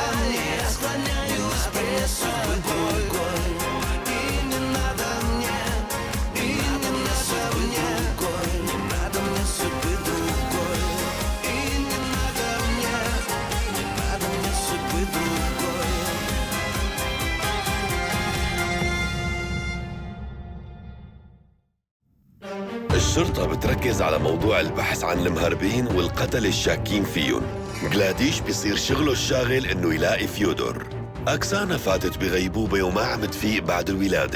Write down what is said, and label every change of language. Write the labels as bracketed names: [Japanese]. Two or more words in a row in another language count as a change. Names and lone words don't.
[Russian] Я склоняюсь пред тобой. И не надо мне, и не надо мне, не надо мне судьбы другой. И не надо мне судьбы другой. [Arabic] الشرطة بتركز على موضوع البحث عن المهربين والقتل الشاكين فيهم. جلاديش بيصير شغله الشاغل إنه يلاقي فيودور. أكسانا فاتت بغيبوبة وما عم تفيق بعد الولادة.